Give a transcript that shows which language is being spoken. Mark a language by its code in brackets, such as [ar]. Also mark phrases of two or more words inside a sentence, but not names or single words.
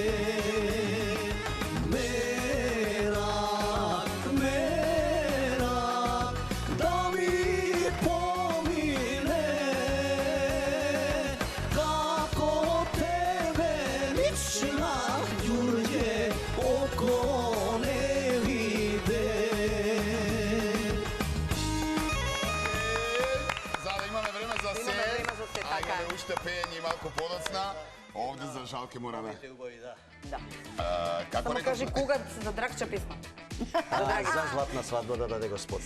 [sr] Merak, merak, da mi pomine, kako tebe lična Đurđe, oko ne vide. [mk] Зада имаме време за се. така е. Уште пење и малку подоцна. Овде за жал ке мораме. Да. Како Само кажи кога за Драгча песна. За златна свадба да даде Господ.